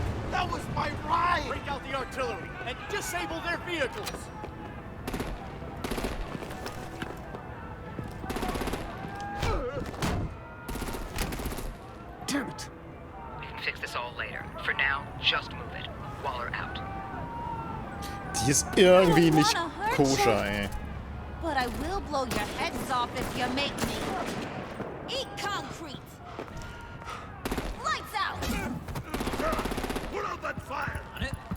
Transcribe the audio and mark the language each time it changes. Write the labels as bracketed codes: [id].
[en] That was my ride! Break out the artillery and disable their vehicles! Damn it. We can fix this all later. For now, just move it. Waller out. [de] Die ist irgendwie nicht koscher, ey. [en] But I will blow your heads off if you make me. Eat concrete! Lights out! Put out that fire! On it.